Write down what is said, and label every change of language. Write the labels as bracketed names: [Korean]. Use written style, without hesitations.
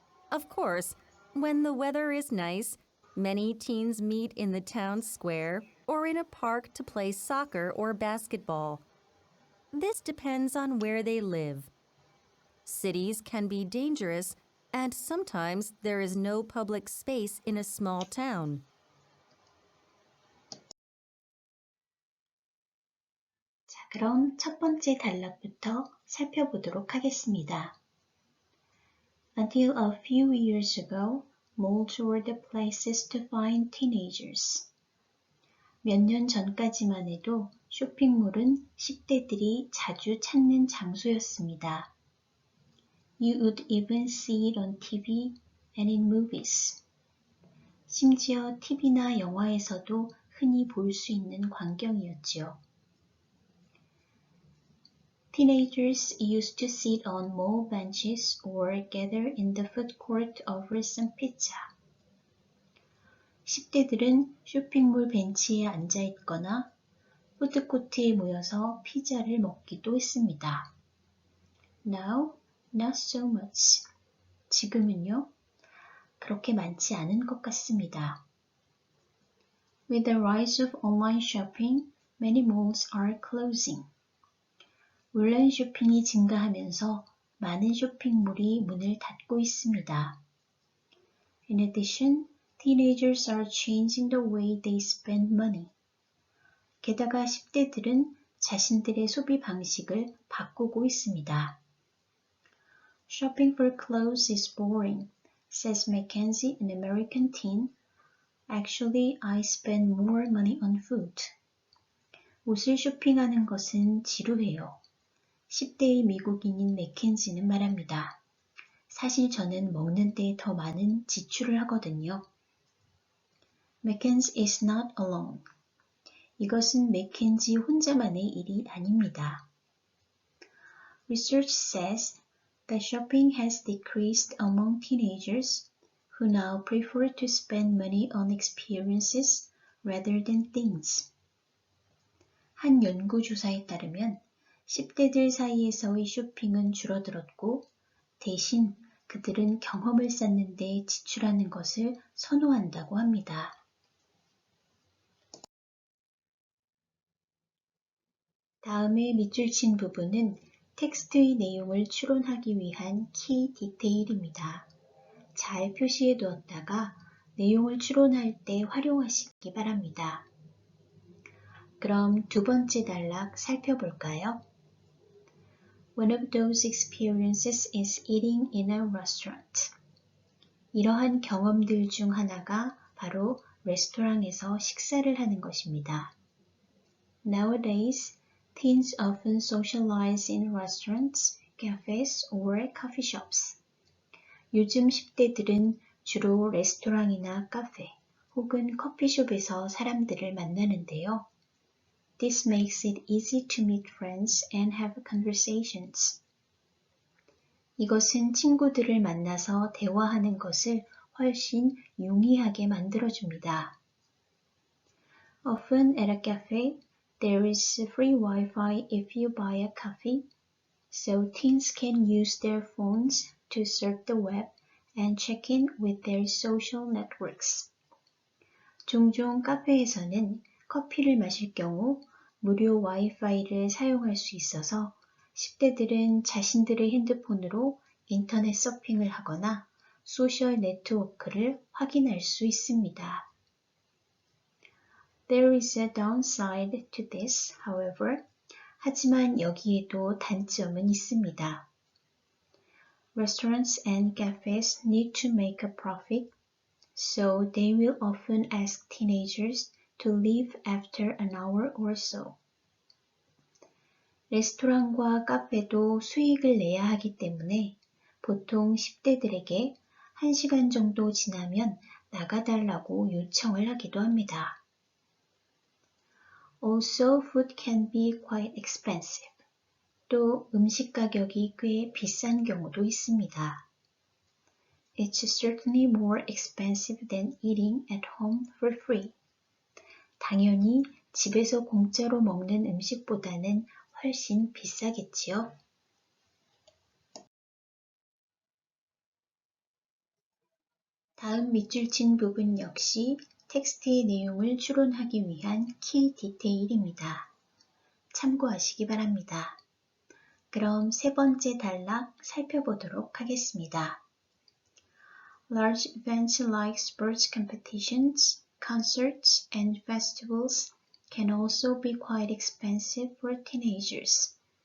[English] Of course, when the weather is nice, many teens meet in the town square or in a park to play soccer or basketball. This depends on where they live. Cities can be dangerous, and sometimes there is no public space in a small town. [Korean] 자, 그럼 첫 번째 단락부터 살펴보도록 하겠습니다. [English] Until a few years ago, malls were the places to find teenagers. [Korean] 몇 년 전까지만 해도 쇼핑몰은 10대들이 자주 찾는 장소였습니다. [English] You would even see it on TV and in movies. [Korean] 심지어 TV나 영화에서도 흔히 볼 수 있는 광경이었지요. [English] Teenagers used to sit on mall benches or gather in the food court over some pizza. [Korean] 10대들은 쇼핑몰 벤치에 앉아 있거나 푸드코트에 모여서 피자를 먹기도 했습니다. [English] Now, not so much. [Korean] 지금은요, 그렇게 많지 않은 것 같습니다. [English] With the rise of online shopping, many malls are closing. [Korean] 온라인 쇼핑이 증가하면서 많은 쇼핑몰이 문을 닫고 있습니다. [English] In addition, teenagers are changing the way they spend money. [Korean] 게다가 10대들은 자신들의 소비 방식을 바꾸고 있습니다. [English] Shopping for clothes is boring, says Mackenzie, an American teen. Actually, I spend more money on food. [Korean] 옷을 쇼핑하는 것은 지루해요. 10대의 미국인인 맥켄지는 말합니다. 사실 저는 먹는 데 더 많은 지출을 하거든요. [English] Mackenzie is not alone. [Korean] 이것은 맥켄지 혼자만의 일이 아닙니다. [English] Research says that shopping has decreased among teenagers who now prefer to spend money on experiences rather than things. [Korean] 한 연구조사에 따르면 10대들 사이에서의 쇼핑은 줄어들었고 대신 그들은 경험을 쌓는 데 지출하는 것을 선호한다고 합니다. 다음에 밑줄 친 부분은 텍스트의 내용을 추론하기 위한 키 디테일입니다. 잘 표시해 두었다가 내용을 추론할 때 활용하시기 바랍니다. 그럼 두 번째 단락 살펴볼까요? [English] One of those experiences is eating in a restaurant. [Korean] 이러한 경험들 중 하나가 바로 레스토랑에서 식사를 하는 것입니다. [English] Nowadays, teens often socialize in restaurants, cafes, or coffee shops. [Korean] 요즘 10대들은 주로 레스토랑이나 카페 혹은 커피숍에서 사람들을 만나는데요. [English] This makes it easy to meet friends and have conversations. [Korean] 이것은 친구들을 만나서 대화하는 것을 훨씬 용이하게 만들어줍니다. [English] Often at a cafe, there is free Wi-Fi if you buy a coffee, so teens can use their phones to surf the web and check in with their social networks. [Korean] 종종 카페에서는 커피를 마실 경우 무료 와이파이를 사용할 수 있어서 10대들은 자신들의 핸드폰으로 인터넷 서핑을 하거나 소셜 네트워크를 확인할 수 있습니다. [English] There is a downside to this, however. [Korean] 하지만 여기에도 단점은 있습니다. [English] Restaurants and cafes need to make a profit, so they will often ask teenagers to leave after an hour or so. [Korean] 레스토랑과 카페도 수익을 내야 하기 때문에 보통 10대들에게 1시간 정도 지나면 나가달라고 요청을 하기도 합니다. [English] Also, food can be quite expensive. [Korean] 또 음식 가격이 꽤 비싼 경우도 있습니다. [English] It's certainly more expensive than eating at home for free. [Korean] 당연히 집에서 공짜로 먹는 음식보다는 훨씬 비싸겠지요. 다음 밑줄 친 부분 역시 텍스트의 내용을 추론하기 위한 키 디테일입니다. 참고하시기 바랍니다. 그럼 세 번째 단락 살펴보도록 하겠습니다. [English] Large events like sports competitions, concerts, and festivals can also be quite expensive for teenagers.